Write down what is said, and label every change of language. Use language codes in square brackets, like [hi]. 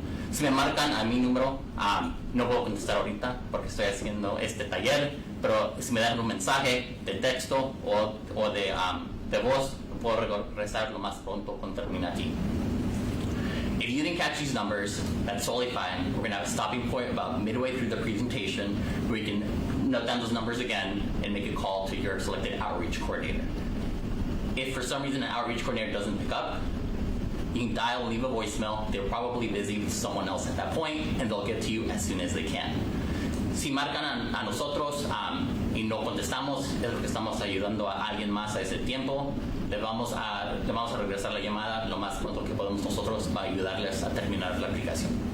[es] Si me marcan a mi número, no puedo contestar ahorita porque estoy haciendo este taller, pero si me dan un mensaje de texto o de voz, puedo regresar lo más pronto cuando termine aquí. [en] If you didn't catch these numbers, that's totally fine. We're going to have a stopping point about midway through the presentation where you can note down those numbers again and make a call to your selected outreach coordinator. If for some reason an outreach coordinator doesn't pick up, you can dial and leave a voicemail. They're probably busy with someone else at that point, and they'll get to you as soon as they can. [es] Si marcan a nosotros y no contestamos, es porque estamos ayudando a alguien más a ese tiempo. Le vamos a regresar la llamada lo más pronto que podemos nosotros para ayudarles a terminar la aplicación.